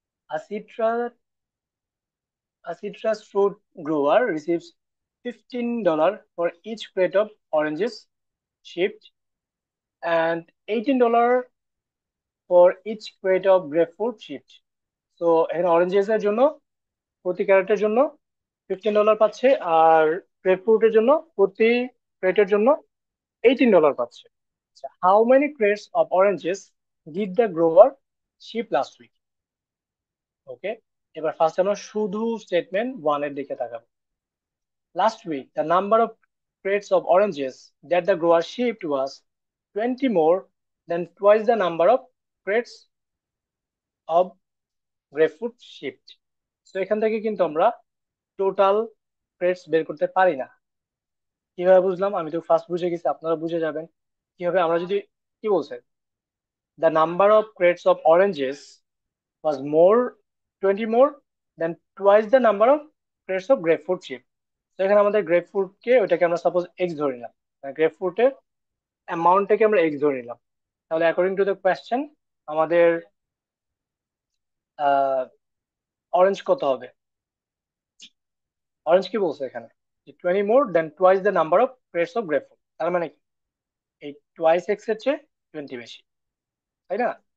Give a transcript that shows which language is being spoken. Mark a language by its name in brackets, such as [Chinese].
[English] A citrus, a citrus fruit grower receives $15 for each crate of oranges shipped and $18 for each crate of grapefruit shipped. [Bangla] তো এখানে oranges এর জন্য প্রতি ক্যারেটের জন্য $15 পাচ্ছে, আর গ্রেপফ্রুটের জন্য প্রতি ক্রেটের জন্য $18 পাচ্ছে। [English] How many crates of oranges did the grower ship last week? [Bangla] ওকে, এবার ফার্স্ট আমরা শুধু স্টেটমেন্ট ওয়ান এর দিকে তাকাবো। [English] Last week the number of crates of oranges that the grower shipped was 20 more than twice the number of crates of grapefruit shipped. [Bangla] তো এখান থেকে কিন্তু আমরা টোটাল ক্রেটস বের করতে পারি না। কিভাবে বুঝলাম? আমি তো ফার্স্ট বুঝে গেছি, আপনারা বুঝে যাবেন কিভাবে। আমরা যদি, কি বলছে, [English] the number of crates of oranges was more 20 more than twice the number of crates of grapefruit shipped. [Bangla] তো এখানে আমাদের গ্রেপফ্রুটকে, ওইটাকে আমরা সাপোজ এক্স ধরে নিলাম, গ্রেপফ্রুটের অ্যামাউন্টটাকে আমরা এক্স ধরে নিলাম। তাহলে অ্যাকর্ডিং টু দ্য কোয়েশ্চেন আমাদের অরেঞ্জ কত হবে? অরেঞ্জ কি বলছে এখানে? [English] 20 more than twice the number of crates of grapefruit, [Bangla] তার মানে কি এই টোয়াইস এক্স এর চেয়ে 20 বেশি, তাই না?